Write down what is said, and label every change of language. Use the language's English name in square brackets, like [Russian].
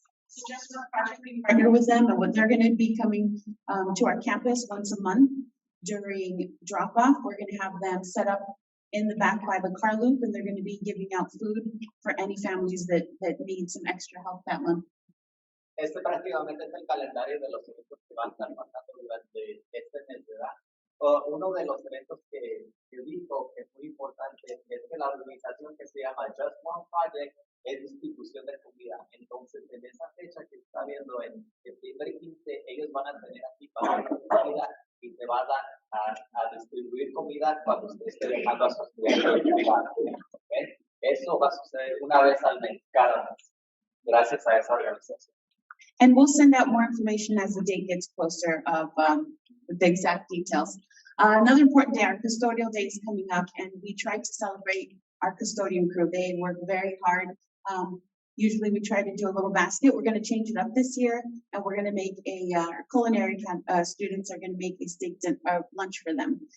[English] So just one project, we partner with them, and what they're going to be coming to our campus once a month during drop off. We're going to have them set up in the back by the car loop, and they're going to be giving out food for any families that need some extra help that month. [Spanish] Este prácticamente es el calendario de los eventos que van a estar pasando durante este mes, ¿verdad? Uno de los eventos que dijo que es muy importante es que la organización que se llama Just One Project es distribución de comida. Entonces, en esa fecha que está viendo en septiembre 15, ellos van a tener aquí para comida y te van a distribuir comida cuando usted esté dejando a sus estudiantes. Eso va a suceder una vez al mes, cada mes, gracias a esa organización. [English] And we'll send out more information as the date gets closer of the exact details. Another important day, our custodial day is coming up, and we try to celebrate our custodian crew. They work very hard. Usually we try to do a little basket. We're going to change it up this year, and we're going to make our culinary students are going to make a steak lunch for them.